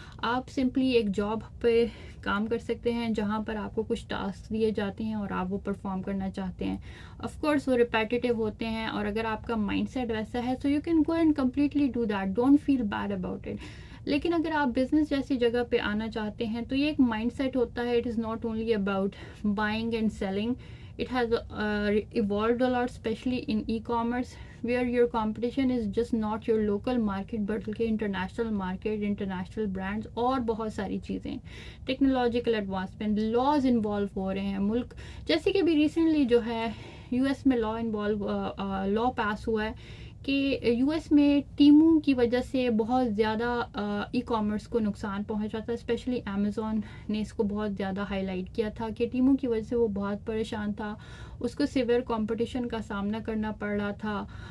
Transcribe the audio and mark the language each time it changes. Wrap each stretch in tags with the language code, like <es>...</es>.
<ur>آپ سمپلی ایک جاب پہ کام کر سکتے ہیں جہاں پر آپ کو کچھ ٹاسک دیے جاتے ہیں اور آپ وہ پرفارم کرنا چاہتے ہیں. آف کورس وہ ریپیٹیو ہوتے ہیں، اور اگر آپ کا مائنڈ سیٹ ویسا ہے</ur> <en>So you can go and completely do that, don't feel bad about it.</en> <ur>لیکن اگر آپ بزنس جیسی جگہ پہ آنا چاہتے ہیں تو یہ ایک مائنڈ سیٹ ہوتا ہے.</ur> <en>It is not only about buying and selling. It has evolved a lot, especially in e-commerce, where your competition is just not your local market but international market, international brands</en> <ur>اور بہت ساری چیزیں. Technological advancement, laws involve ہو رہے ہیں ملک، جیسے کہ ابھی recently جو ہے یو ایس میں لا پاس ہوا ہے کہ یو ایس میں ٹیموں کی وجہ سے بہت زیادہ ای کامرس کو نقصان پہنچا تھا. اسپیشلی امیزون نے اس کو بہت زیادہ ہائی لائٹ کیا تھا کہ ٹیموں کی وجہ سے وہ بہت پریشان تھا، اس کو سیویئر کمپٹیشن کا سامنا کرنا پڑ رہا تھا.</ur>